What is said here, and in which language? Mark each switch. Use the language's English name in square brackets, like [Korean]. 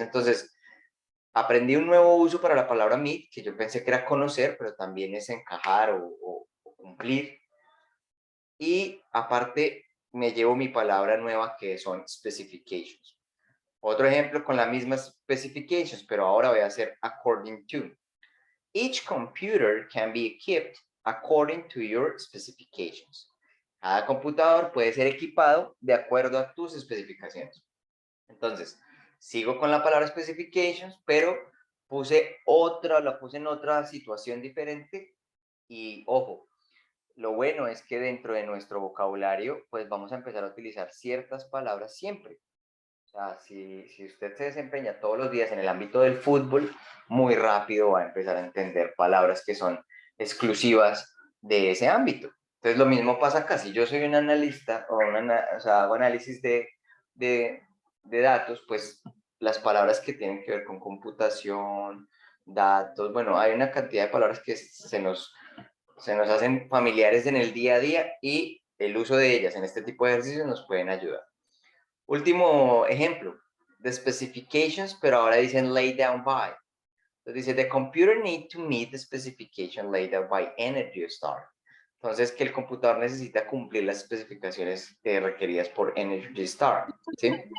[Spanish] Entonces, aprendí un nuevo uso para la palabra meet, que yo pensé que era conocer, pero también es encajar o cumplir. Y aparte, me llevo mi palabra nueva que son specifications. Otro ejemplo con las mismas specifications, pero ahora voy a hacer according to. [English] Each computer can be equipped according to your specifications. [Spanish] Cada computador puede ser equipado de acuerdo a tus especificaciones. Entonces, sigo con la palabra specifications, pero la puse en otra situación diferente y ojo, lo bueno es que dentro de nuestro vocabulario, pues vamos a empezar a utilizar ciertas palabras siempre. O sea, si usted se desempeña todos los días en el ámbito del fútbol, muy rápido va a empezar a entender palabras que son exclusivas de ese ámbito. Entonces, lo mismo pasa acá. Si yo soy un analista o sea, hago análisis de datos, pues las palabras que tienen que ver con computación, datos, bueno, hay una cantidad de palabras que se nos hacen familiares en el día a día y el uso de ellas en este tipo de ejercicios nos pueden ayudar. Último ejemplo, the specifications, pero ahora dicen laid down by. Entonces dice, [English] the computer need to meet the specification laid down by Energy Star. [Spanish] Entonces, que el computador necesita cumplir las especificaciones requeridas por Energy Star. ¿Sí?